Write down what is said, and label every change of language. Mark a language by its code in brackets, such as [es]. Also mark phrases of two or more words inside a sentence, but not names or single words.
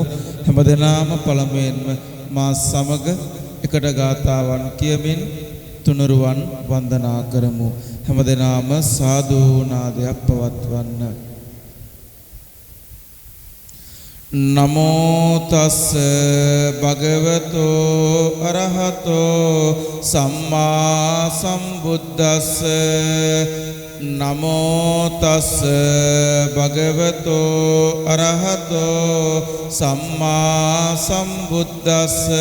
[si] හැමදෙනාම පළමුවෙන්ම මා සමග එකට ගාථාවන් කියමින් තුනුරුවන් වන්දනා කරමු. හැමදෙනාම සාදු නාදයක් පවත්වන්න. [pi] නමෝ තස් භගවතෝ අරහතෝ සම්මා සම්බුද්දස්ස නමෝ තස් භගවතෝ අරහතෝ සම්මා සම්බුද්දස්ස